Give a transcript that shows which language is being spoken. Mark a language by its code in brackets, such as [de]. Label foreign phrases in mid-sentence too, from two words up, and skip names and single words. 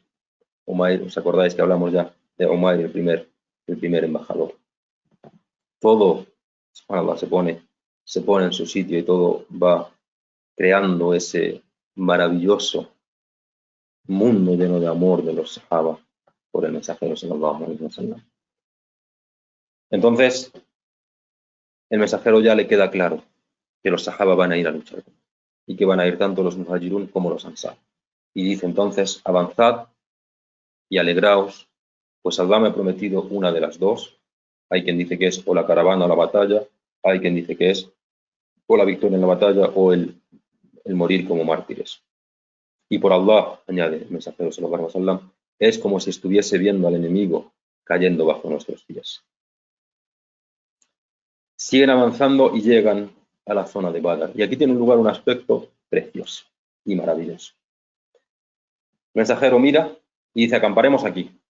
[es] Umayr, ¿os acordáis que hablamos ya de Umayr, el primer embajador? Todo, subhanallah, se pone en su sitio y todo va creando ese maravilloso mundo lleno de amor de los sahaba por el mensajero [ar] صلى الله عليه وسلم. [es] Entonces, el mensajero ya le queda claro que los sahaba van a ir a luchar y que van a ir tanto los muhajirun como los ansar. Y dice entonces: avanzad y alegraos, pues Allah me ha prometido una de las dos. Hay quien dice que es o la caravana o la batalla, hay quien dice que es o la victoria en la batalla o el el morir como mártires. Y por Allah, añade el mensajero [ar] صلى الله عليه وسلم, [es] es como si estuviese viendo al enemigo cayendo bajo nuestros pies. Siguen avanzando y llegan a la zona de Badr. Y aquí tiene un lugar un aspecto precioso y maravilloso. El mensajero mira y dice, acamparemos aquí.